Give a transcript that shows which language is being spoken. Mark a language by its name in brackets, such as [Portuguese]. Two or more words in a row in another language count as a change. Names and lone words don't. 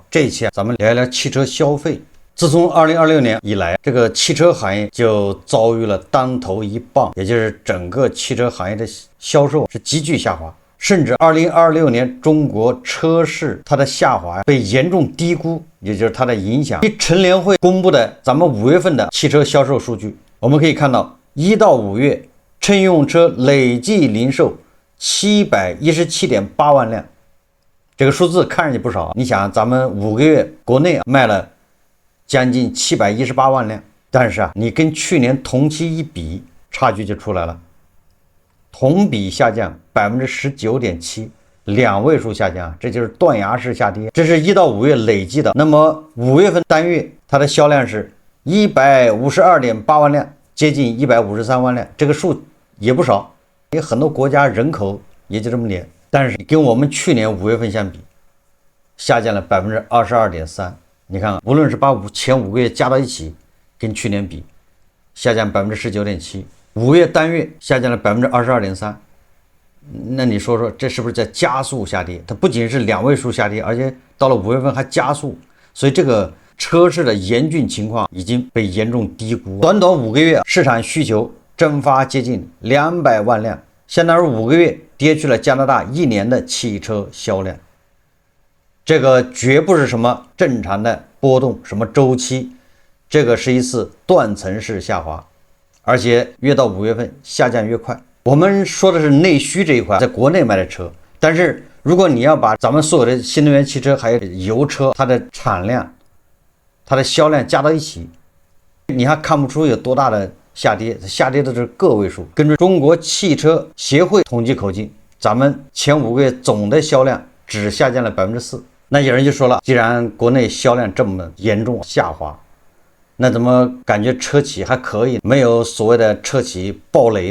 [Chinese] 这一期咱们聊一聊汽车消費。自從2026年以來，這個汽車行業就遭遇了當頭一棒，也就是整個汽車行業的銷售是急劇下滑，甚至2026年中國車市它的下滑被嚴重低估，也就是它的影響。乘聯會公布的咱們5月份的汽車銷售數據，我們可以看到1到5月乘用車累計零售 717.8萬輛，這個數字看上去不少。你想，咱們5個月國內賣了將近718萬輛，但是你跟去年同期一比，差距就出來了，同比下降19.7%，兩位數下降，這就是斷崖式下跌。這是1到5月累計的。那麼5月份單月它的銷量是152.8萬輛，接近153萬輛，這個數也不少。因為很多國家人口也就這麼點，但是跟我們去年5月份相比，下降了22.3%。你看，無論是把前5個月加到一起，跟去年比，下降19.7%，5月單月下降了22.3%。那你說說，這是不是在加速下跌？它不僅是兩位數下跌，而且到了5月份還加速，所以這個車市的嚴峻情況已經被嚴重低估。短短5個月，市場需求蒸發接近200萬輛，相當於5個月跌去了加拿大1年的汽車銷量。這個絕不是什麼正常的波動，什麼周期，這個是一次斷層式下滑，而且越到5月份下降越快。我們說的是內需這一塊，在國內賣的車，但是如果你要把咱們所有的新能源汽車還有油車，它的產量、它的銷量加到一起，你還看不出有多大的下跌，下跌的是個位數。根据中國汽車協會統計口徑，咱們前5個月總的銷量只下降了4%。那有人就說了，既然國內銷量這麼嚴重下滑，那怎麼感覺車企還可以，沒有所謂的車企爆雷？